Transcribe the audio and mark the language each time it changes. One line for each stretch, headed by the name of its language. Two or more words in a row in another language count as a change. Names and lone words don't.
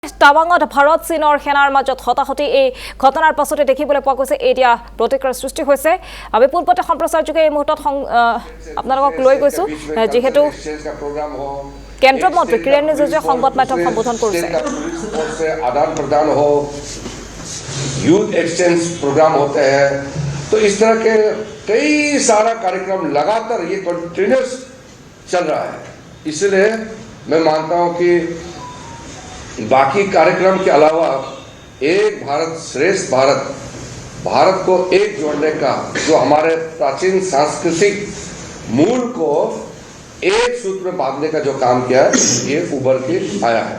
Assamese: টাৱাঙত ভাৰত চীনৰ সেনাৰ মাজত হতাহতি এই ঘটনাৰ পাছতে দেখিবলৈ পোৱা গৈছে এতিয়া প্ৰতিক্ৰিয়াৰ সৃষ্টি হৈছে আমি পূৰ্বতে সম্প্ৰচাৰযোগে এই মুহূৰ্তত আপোনালোকক লৈ গৈছো যেহেতু কেন্দ্ৰীয় মন্ত্ৰী কিৰেণ ৰিজিজুৱে সংবাদ মাধ্যম সম্বোধন কৰিছে
Hindi: आदान प्रदान हो
English: youth exchange program
Hindi: होते हैं तो इस तरह के कई सारा कार्यक्रम लगातार ये कंटिन्यूस चल रहा है इसलिए मैं मानता हूं कि बाकी कार्यक्रम के अलावा एक भारत श्रेष्ठ भारत को एक जोड़ने का जो हमारे प्राचीन सांस्कृतिक मूल को एक सूत्र में बांधने का जो काम किया है ये उभर के आया है।